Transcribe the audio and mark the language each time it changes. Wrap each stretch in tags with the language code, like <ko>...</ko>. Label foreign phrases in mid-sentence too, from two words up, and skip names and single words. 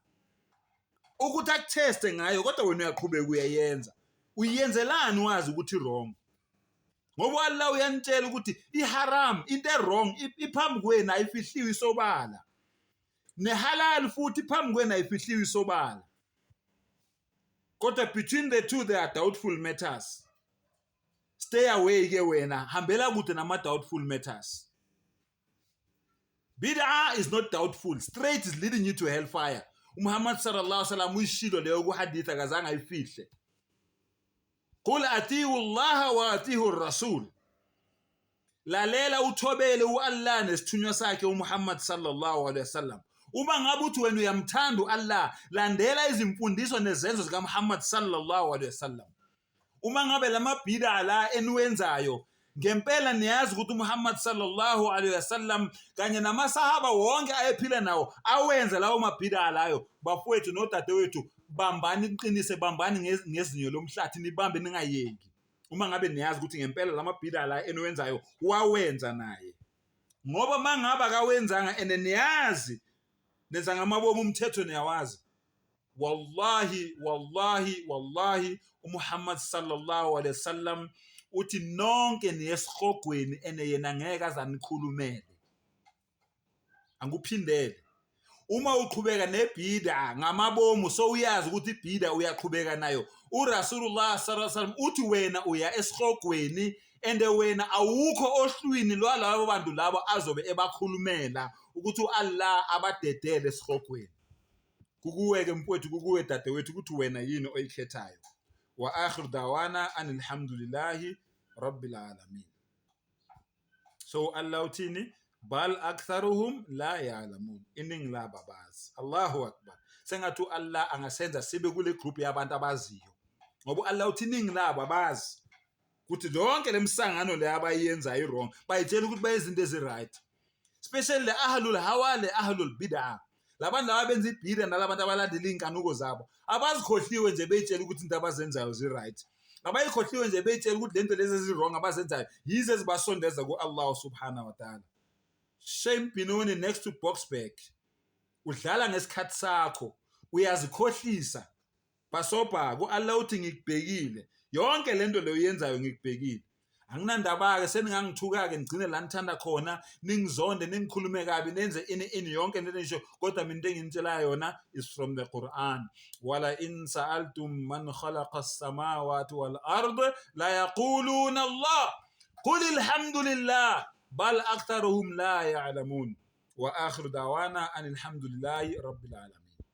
<zu>Ukuthi akuteste ngayo kodwa wena uyaqhubeka uyayenza. Uyenzelani wazi ukuthi wrong? Ngoba Allah uyanitshela ukuthi iharam into wrong iphambi kwena ayifihliwe isobala. Nehalal futhi phambi kwena ayifihliwe isobala.</zu> <en>Kodwa between the two there are doubtful matters. Stay away</en> <zu>ke wena, hambela kude nama</zu> <en>doubtful matters. Bid'ah is not doubtful, straight is leading you to hellfire.</en> <zu>Muhammad</zu> <ar>صلى الله عليه وسلم</ar> <zu>uyishilo leyo ku hadith akazange ayifihle.</zu> <ar>قل أطيعوا الله وأطيعوا الرسول.</ar> <zu>Lalela uthobele uAllah nesithunywa sakhe uMuhammad</zu> <ar>صلى الله عليه وسلم.</ar> <zu>Uma ngabe uthi wena uyamthanda uAllah, landela izimfundiso nezenzo zika Muhammad</zu> <ar>صلى الله عليه وسلم.</ar> <zu>Uma ngabe lamabhida la eniwenzayo ngempela niyazi ukuthi uMuhammad</zu> <ar>صلى الله عليه وسلم</ar> <zu>kanye namasahaba wonke ayephila nawo awenza lawo mabhida layo, bafowethu nodadewethu bambani iqinise, bambani ngezinyo lomhlathi nibambe ningayeki. Uma ngabe niyazi ukuthi ngempela lamabhida la eniwenzayo wawenza naye. Ngoba mangaba kawenzanga eneniyazi nenza ngamabomu umthetho niyawazi. Wallahi uMuhammad</zu> <ar>صلى الله عليه وسلم</ar> <zu>uthi nonke niyesihogweni yena ngeke azanikhulumele. Anguphindele. Uma uqhubeka nebhida ngamabomu so uyazi ukuthi ibhida uyaqhubeka nayo. uRasulullah</zu> <ar>صلى الله عليه وسلم</ar> <zu>uthi wena uya esihogweni wena awukho ohlwini lwalabo bantu labo azobe ebakhulumela ukuthi uAllah abadedele esihogweni. Kukuweke mfowethu, kukuwe dadewethu ukuthi wena yini oyikhethayo.</zu> <ar>وآخر دعوانا الحمد لله رب العالمين.</ar> <zu>So Allah uthini?</zu> <ar>بل أكثرهم لا يعلمون.</ar> <zu>Iningi laba bazi.</zu> <ar>الله أكبر.</ar> <zu>Sengathi uAllah angasenza sibe kule group yabantu abaziyo. Ngoba Allah uthi iningi laba bazi ukuthi lonke lemsangano le abayenza wrong, bayitshela ukuthi bayezinto eziright.</zu> <ar>Especially le أهل الهوى le أهل البدعة.</ar> <zu>Labantu laba benza ibhida nalabantu abalandela inkanuko zabo abazikhohliwe nje beyitshela ukuthi into abazenzayo ziright. abayikhohliwe nje beyitshela ukuthi lento lezi ezirong abazenzayo yize ezibasondeza ku-Allah</zu> <ar>سبحانه وتعالى.</ar> <en>Shame Benoni next to Boksburg.</en> <zu>Udlala ngesikhathi sakho, uyazikhohlisa. Basobha ku-Allah uthi ngikubhekile. Yonke lento leyo yenzayo ngikubhekile. Anginandaba ke seningangithuka ke ngigcine la ngithanda khona, ningizonde, ningikhulume kabi, nenze ini yonke lento nisho, kodwa mina into engintshela yona</zu> <en>is from the Quran.</en> <ar>ولئن سألتم من خلق السماوات والأرض ليقولن الله. قل الحمد لله بل أكثرهم لا يعلمون. وآخر دعوانا أن الحمد لله رب العالمين.</ar>